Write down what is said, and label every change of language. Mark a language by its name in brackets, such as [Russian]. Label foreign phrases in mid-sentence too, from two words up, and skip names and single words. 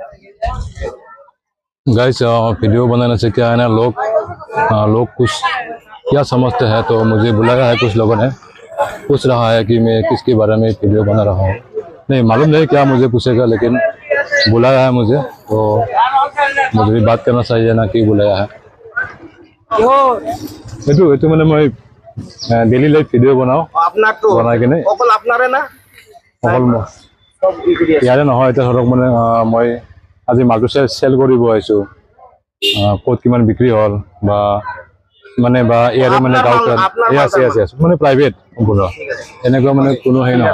[Hindi] गाइस वीडियो बनाने से क्या है ना, लोग कुछ क्या समझते हैं, तो मुझे बुलाया है कुछ लोगों ने, पूछ रहा है कि मैं किसके बारे में वीडियो बना रहा हूँ। नहीं मालूम नहीं क्या मुझे पूछेगा, लेकिन बुलाया है मुझे, तो मुझे भी बात करना चाहिए ना कि बुलाया है। [Assamese] এইটো মানে মই [English] daily life video' [Assamese] বনাওঁ, বনাই কিনে অকল ইয়াৰে নহয়। এতিয়া ধৰক মানে মই আজি মালটো চেল কৰিব আহিছোঁ, ক'ত কিমান বিক্ৰী হ'ল বা মানে বা ইয়াৰে মানে গাঁৱত আছে মানে প্ৰাইভেট সম্পূৰ্ণ, এনেকুৱা মানে কোনো হেৰি নহয়।